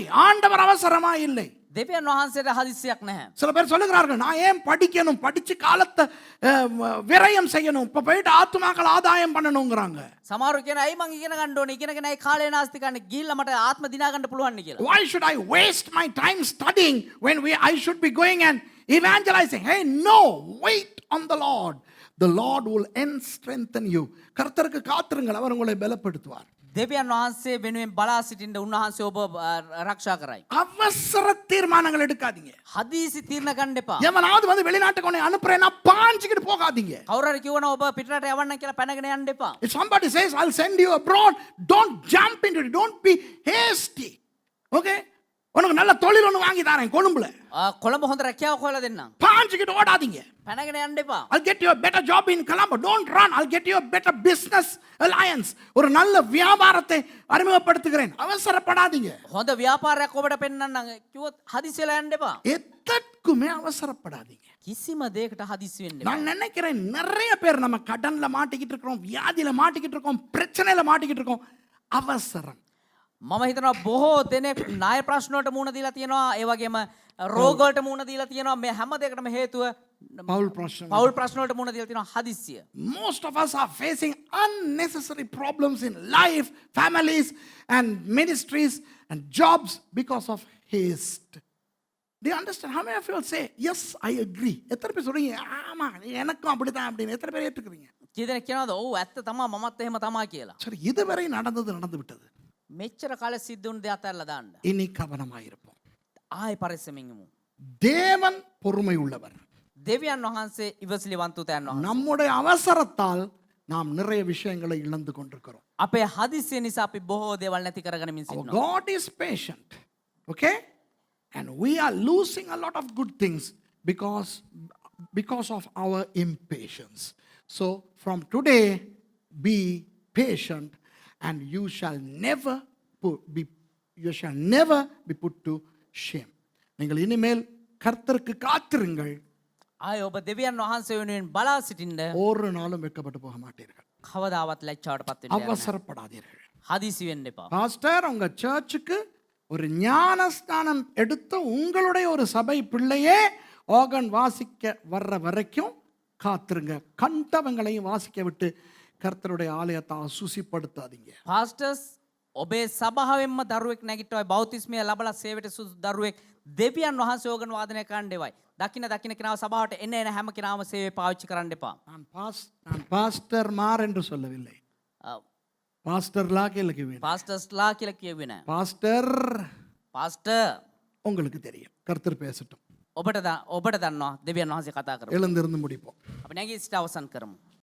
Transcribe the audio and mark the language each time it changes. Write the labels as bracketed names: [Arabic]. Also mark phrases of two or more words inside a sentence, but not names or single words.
[Tamil] ஆண்டவர் அவசரமா இல்லை. [Sinhala] දෙවියන් වහන්සේට හදිස්සියක් නැහැ. [Tamil] சில பேர் சொல்லுகிறார்கள், நான் ஏன் படிக்கணும், படிச்சு காலத்தை விரயம் செய்யணும், இப்ப போயிட்டு ஆத்துமாக்கள் ஆதாயம் பண்ணணுங்கிறாங்க. [Sinhala] සමහරව කියන අයි මං ඉගෙන ගන්න ඕනේ, ඉගෙනගෙන අයි කාලේ නාස්ති කරන්න ගිහිල්ලා මට ආත්ම දිනා ගන්න පුළුවන් නේ කියලා. [English] Why should I waste my time studying when I should be going and evangelizing? Hey, no, wait on the Lord. The Lord will strengthen you. [Tamil] கர்த்தருக்கு காத்திருங்கள், அவர் உங்களை பலப்படுத்துவார். [Sinhala] දෙවියන් වහන්සේ වෙනුවෙන් බලා සිටින්න උන්වහන්සේ ඔබ ආරක්ෂා කරයි. [Tamil] அவசர தீர்மானங்கள் எடுக்காதீங்க. [Sinhala] හදිසි තීරණ ගන්න එපා. [Tamil] எவனாவது வந்து வெளிநாட்டுக்கு உன்னை அனுப்புறேன்னா பாஞ்சிக்கிட்டு போகாதீங்க. [Sinhala] කවුරු හරි කිව්වනම් ඔබ පිටරට යවන්න කියලා පැනගෙන යන්න එපා. [English] If somebody says I'll send you abroad, don't jump into it. Don't be hasty. Okay? [Tamil] உனக்கு நல்ல தொழில் ஒன்று வாங்கி தரேன் கொழும்புல. [Sinhala] කොළඹ හොඳ රැකියාවක් හොයලා දෙන්නම්. [Tamil] பாஞ்சிக்கிட்டு ஓடாதீங்க. [Sinhala] පැනගෙන යන්න එපා. [English] I'll get you a better job in Colombo. Don't run. I'll get you a better business alliance. [Tamil] ஒரு நல்ல வியாபாரத்தை அறிமுகப்படுத்துகிறேன். அவசரப்படாதீங்க. [Sinhala] හොඳ ව්‍යාපාරයක් ඔබට පෙන්වන්නම් කිව්වොත් හදිසියලා යන්න එපා. [Tamil] எதற்குமே அவசரப்படாதீங்க. [Sinhala] කිසිම දෙයකට හදිසි වෙන්න එපා. [Tamil] நான் நினைக்கிறேன் நிறைய பேர் நம்ம கடன்ல மாட்டிக்கிட்டு இருக்கோம், வியாதியில மாட்டிக்கிட்டு இருக்கோம், பிரச்சனையில மாட்டிக்கிட்டு இருக்கோம். அவசரம். [Sinhala] මම හිතනවා බොහෝ දෙනෙක් ණය ප්‍රශ්න වලට මුහුණ දීලා තියෙනවා, ඒ වගේම රෝග වලට මුහුණ දීලා තියෙනවා. මේ හැම දෙයකටම හේතුව [Tamil] பவுல் பிரச்சனை. [Sinhala] පෞල් ප්‍රශ්න වලට මුහුණ දීලා තියෙනවා, හදිස්සිය. [English] Most of us are facing unnecessary problems in life, families and ministries and jobs because of haste. Do you understand? How many of you will say, yes, I agree? [Tamil] எத்தனை பேர் சொல்றீங்க, ஆமா எனக்கும் அப்படிதான் அப்படின்னு? எத்தனை பேர் ஏற்றுக்கிறீங்க? [Sinhala] කී දෙනෙක් කියනවාද ඔව් ඇත්ත තමයි මමත් එහෙම තමයි කියලා. [Tamil] சரி, இதுவரை நடந்து விட்டது. [Sinhala] මෙච්චර කාලෙ සිද්ධ වුණ දේ අතහැරලා දාන්න. [Tamil] இனி கவனமாயிருப்போம். [Sinhala] ආයෙ පරිස්සමින් ඉමු. [Tamil] தேவன் பொறுமை உள்ளவர். [Sinhala] දෙවියන් වහන්සේ ඉවසිලිවන්තයන් වහන්සේ. [Tamil] நம்முடைய அவசரத்தால் நாம் நிறைய விஷயங்களை இழந்து கொண்டிருக்கிறோம். [Sinhala] අපේ හදිස්සිය නිසා අපි බොහෝ දේවල් නැති කරගනිමින් Our සිටිනවා. [English] God is patient. Okay? And we are losing a lot of good things because of our impatience. So from today, be patient and you shall never be put to shame. [Tamil] நீங்கள் இனிமேல் கர்த்தருக்கு காத்திருங்கள். [Sinhala] ආයෙ ඔබ දෙවියන් වහන්සේ වෙනුවෙන් බලා සිටින්න. [Tamil] ஒரு நாளும் வெட்கப்பட்டு போக மாட்டீர்கள். [Sinhala] කවදාවත් ලැජ්ජාවට පත් වෙන්න යන්නේ නැහැ. [Tamil] அவசரப்படாதீர்கள். [Sinhala] හදිසි වෙන්න එපா. [Tamil] பாஸ்டர், உங்க சர்ச்சுக்கு ஒரு ஞானஸ்தானம் எடுத்த உங்களுடைய ஒரு சபை பிள்ளையே ஆர்கன் வாசிக்க வர்ற வரைக்கும் காத்திருங்க. கண்டவங்களையும் வாசிக்க விட்டு கர்த்தருடைய ஆலயத்தை அசுசிப்படுத்தாதீங்க. [Sinhala] පාස්ටර්ස් ඔබේ සභාවෙන්ම දරුවෙක් නැගිට්ටවයි, බෞතිස්මය ලබලා සේවයට සුදු දරුවෙක් දෙවියන් වහන්සේ ඕගන් වාදනය කරන්න එවයි. දකින්න කෙනාව සභාවට එන හැම කෙනාම සේවය පාවිච්චි කරන්න එපා. [Tamil] நான் பாஸ்டர் மார் என்று சொல்லவில்லை. பாஸ்டர்லா கேளுக்குவேன். [Sinhala] පාස්ටර්ස්ලා කියලා කියෙව්වේ නැහැ. பாஸ்டர் පාස්ටර් [Tamil] உங்களுக்கு தெரியும். கர்த்தர் பேசட்டும். [Sinhala] ඔබට දන්නවා දෙවියන් වහන්සේ කතා කරමු. [Tamil] எழுந்திருந்து முடிப்போம். [Sinhala] අපි නැගී සිට අවසන් කරමු.